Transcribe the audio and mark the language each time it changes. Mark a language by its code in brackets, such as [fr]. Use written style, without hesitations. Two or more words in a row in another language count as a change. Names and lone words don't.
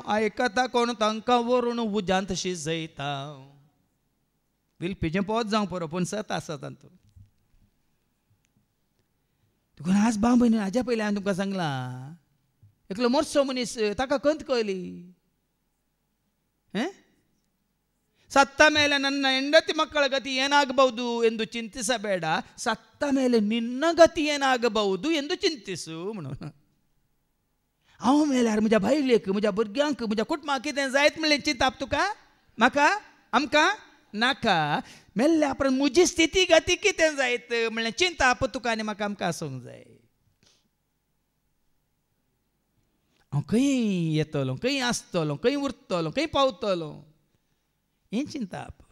[kok] आयकता कोण तांकां व्हरून उज्यांत शिजयता. विलपीचें पोत जावं पुरो पूण सत आसा तातूंत. देखून आज भाव भयणी हाज्या पयलीं हांवें तुमकां सांगलां एकलो मोरचो मनीस ताका खंत कळली. [kn] ಸತ್ತ ಮೇಲೆ ನನ್ನ ಹೆಂಡತಿ ಮಕ್ಕಳ ಗತಿ ಏನಾಗಬಹುದು ಎಂದು ಚಿಂತಿಸಬೇಡ, ಸತ್ತ ಮೇಲೆ ನಿನ್ನ ಗತಿ ಏನಾಗಬಹುದು ಎಂದು ಚಿಂತಿಸು म्हणून. [kok] हांव मेल्यार म्हज्या बायलेक म्हज्या भुरग्यांक म्हज्या कुटुंबाक कितें जायत म्हणलें चिंताप तुका? म्हाका आमकां नाका. मेल्ल्या उपरांत म्हजी स्थिती गती कितें जायत म्हणलें चिंताप तुका आनी म्हाका आमकां आसूंक जाय. हांव खंय येतलो, खंय आसतलो, खंय उरतलो, खंय पावतलो हें चिंताप.